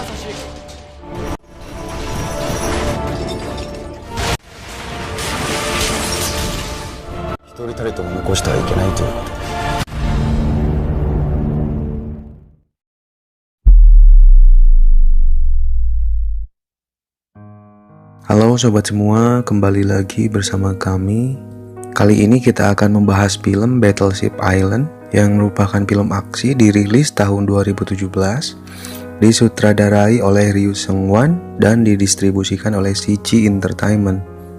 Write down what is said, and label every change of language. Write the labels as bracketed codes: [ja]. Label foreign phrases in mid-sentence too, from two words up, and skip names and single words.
[ja] 一人たりとも残してはいけないということで。 [id] Halo sobat semua, kembali lagi bersama kami. Kali ini kita akan membahas film Battleship Island yang merupakan film aksi dirilis tahun 2017, disutradarai oleh Ryu Seung-wan dan didistribusikan oleh CG Entertainment.